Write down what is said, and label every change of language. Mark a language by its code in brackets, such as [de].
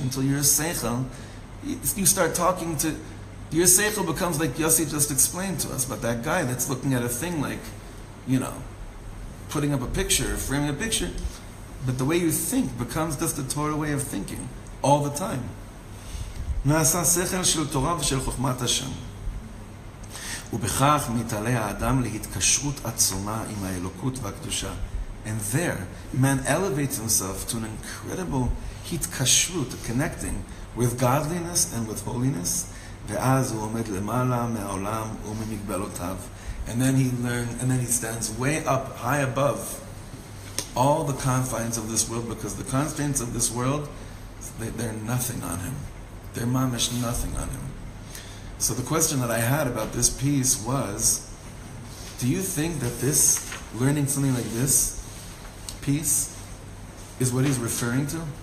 [en] Until your seichel, you start talking to, your seichel becomes like Yossi just explained to us, but that guy that's looking at a thing like, putting up a picture, framing a picture, but the way you think becomes just the Torah way of thinking all the time. [he] נעשה שכל של תורה ושל חוכמת השם. ובכך מתעלה האדם להתקשרות עצומה עם האלוקות והקדושה. [en] And there, man elevates himself to an incredible התקשרות, connecting with godliness and with holiness. [he] ואז הוא עומד למעלה מהעולם וממגבלותיו. [en] And then he stands way up, high above all the confines of this world, because the constraints of this world, they're nothing on him. They're mamish nothing on him. So the question that I had about this piece was, do you think that this, learning something like this piece, is what he's referring to?